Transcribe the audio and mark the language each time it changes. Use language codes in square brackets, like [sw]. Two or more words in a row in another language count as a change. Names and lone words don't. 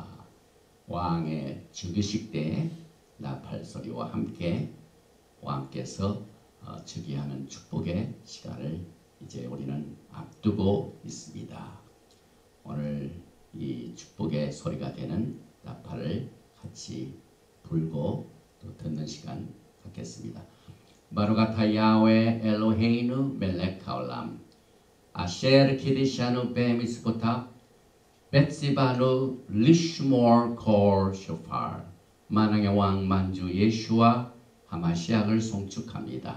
[ko] 왕의 즉위식 때 나팔 소리와 함께 왕께서 즉위하는 축복의 시간을 이제 우리는 앞두고 있습니다. 오늘 이 축복의 소리가 되는 나팔을 같이 불고 또 듣는 시간 갖겠습니다. [he] ברוך אתה יהוה אלוהינו מלך העולם אשר קדשנו במצוותיו וציוונו לשמוע קול שופר. [ko] 만왕의 왕 만주 [he] ישוע המשיח [ko] 송축합니다.